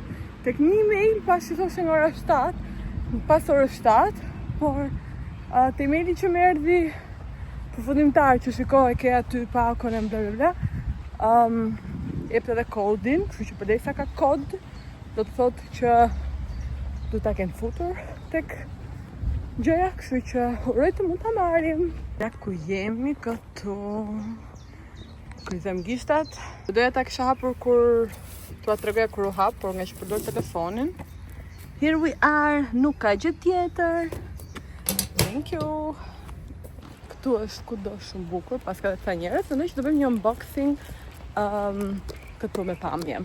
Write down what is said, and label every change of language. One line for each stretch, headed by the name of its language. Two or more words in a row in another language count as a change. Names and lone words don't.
Albanian: Tek një mail pas që thoshe nga ora 7, pas orës 7, por te maili që më erdhi përfundimtar që shikoj ke aty pakon e bla bla bla, jep edhe kodin, kështu që përdesa ka kod, do të thotë që du ta kem futur tek gjëja, kështu që uroj të mund ta marrim. Ja ku jemi këtu. Kryzëm gishtat. Doja ta kisha hapur kur t'ua tregoja kur u hap, por nga që përdor telefonin.
English: Here we are,
Albanian: nuk ka gjë tjetër.
English: Thank you.
Albanian: Këtu është kudo shumë bukur, pas ka dhe ca njerëz, mendoj që do bëjmë një unboxing këtu me pamje.